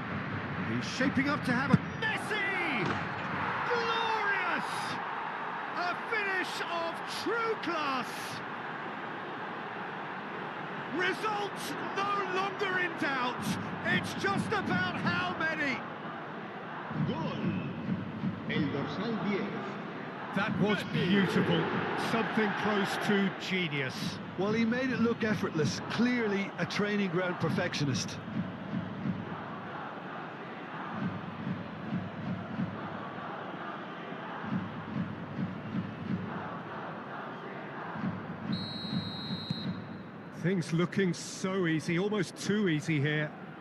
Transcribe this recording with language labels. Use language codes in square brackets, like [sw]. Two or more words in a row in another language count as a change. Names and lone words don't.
[en] He's shaping up to have a... Messi! Glorious! A finish of true class! Results no longer in doubt. It's just about how many. [es] Gol. El dorsal 10. [en] That was beautiful. Something close to genius. Well, he made it look effortless. Clearly a training ground perfectionist. Things looking so easy, almost too easy here.